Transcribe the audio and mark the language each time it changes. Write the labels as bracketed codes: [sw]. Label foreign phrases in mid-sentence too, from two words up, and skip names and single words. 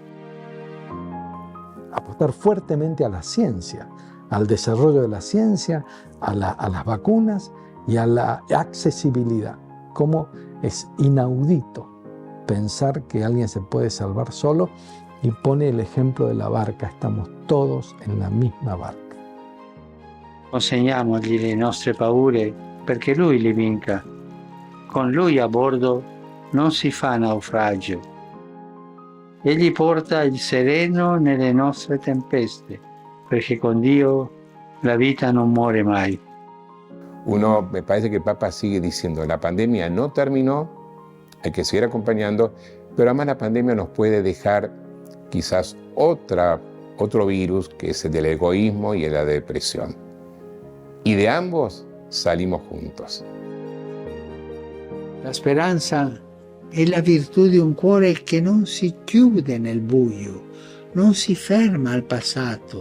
[es] Apostar fuertemente a la ciencia, al desarrollo de la ciencia, a las vacunas y a la accesibilidad. Como es inaudito pensar que alguien se puede salvar solo, y pone el ejemplo de la barca. Estamos todos en la misma barca. [it] Consegniamogli le nostre paure perché Lui le vinca. Con Lui a bordo non si fa naufragio. Egli porta il sereno nelle nostre tempeste, perché con Dio la vita non muore mai. [es] Uno, me parece que el Papa sigue diciendo, la pandemia no terminó, hay que seguir acompañando, pero además la pandemia nos puede dejar quizás otro virus, que es el del egoísmo y el de la depresión. Y de ambos salimos juntos. [it] La speranza è la virtù di un cuore che non si chiude nel buio, non si ferma al passato.